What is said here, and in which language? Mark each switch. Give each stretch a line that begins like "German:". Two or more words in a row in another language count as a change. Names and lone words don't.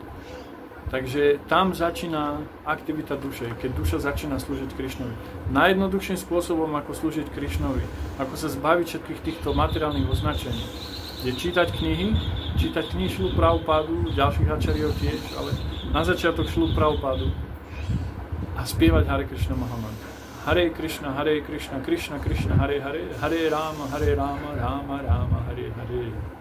Slovak: Takže tam začína aktivita duše, keď duša začína slúžiť Krišnovi. Najjednoduchším spôsobom, ako slúžiť Krišnovi, ako sa zbaviť všetkých týchto materiálnych označení, je čítať knihy Šrilu Prabhupádu, ďalších ačariov tiež, ale na začiatok Šrilu Prabhupádu a spievať Hare Krishna Mahamantra.
Sanskrit: हरे कृष्ण, कृष्ण कृष्ण, हरे हरे, हरे राम, राम राम, हरे हरे.